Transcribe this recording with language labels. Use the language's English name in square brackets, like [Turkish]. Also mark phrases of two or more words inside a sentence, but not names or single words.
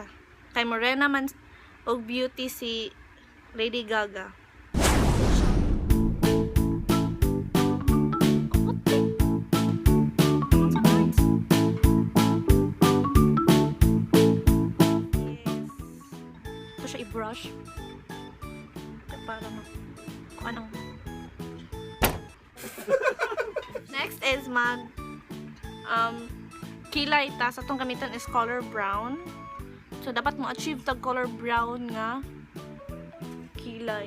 [Cebuano] Kay morena man og beauty si Lady Gaga. Siya i-brush para kung anong next is mag kilay ta sa atong gamitan is [English] color brown, [Cebuano] so dapat mo achieve tag [English] color brown [Cebuano] nga kilay.